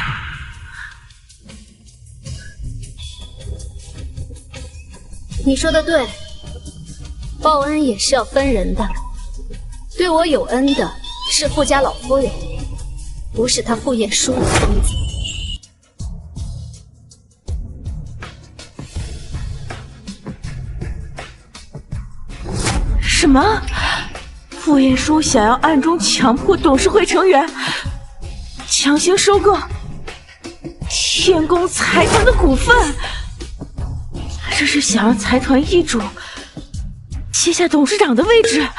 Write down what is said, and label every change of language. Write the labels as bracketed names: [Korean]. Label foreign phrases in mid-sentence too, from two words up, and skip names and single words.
[Chinese] 你說的對，報恩也是要分人的。對我有恩的是傅家老夫人，不是他傅彥書的瘋子。什麼？傅彥書想要暗中強迫董事會成員強行收購天宮財團的股份，這是想讓財團易主接下董事長的位置。